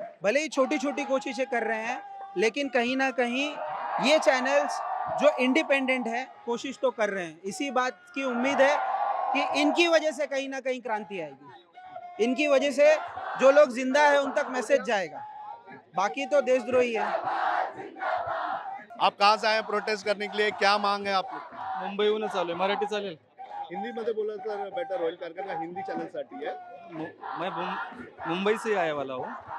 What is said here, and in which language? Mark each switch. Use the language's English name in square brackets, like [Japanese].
[Hindi] भले ही छोटी छोटी कोशिशें कर रहे हैं, लेकिन कहीं ना कहीं ये चैनल्स जो इंडिपेंडेंट है, कोशिश तो कर रहे हैं। इसी बात की उम्मीद है कि इनकी वजह से कहीं ना कहीं क्रांति आएगी। इनकी वजह से जो लोग जिंदा है उन तक मैसेज जाएगा, बाकी तो देशद्रोही है। आप कहाँ से आए हैं प्रोटेस्ट करने के लिए? क्या मांग है आपको? [Marathi] मुंबईहूनच आलोय. मराठी चालेल? हिंदीमध्ये बोला तर बेटर होईल, कारण का हिंदी चॅनलसाठी आहे. [Hindi] मैं मुंबई से आया वाला हूँ.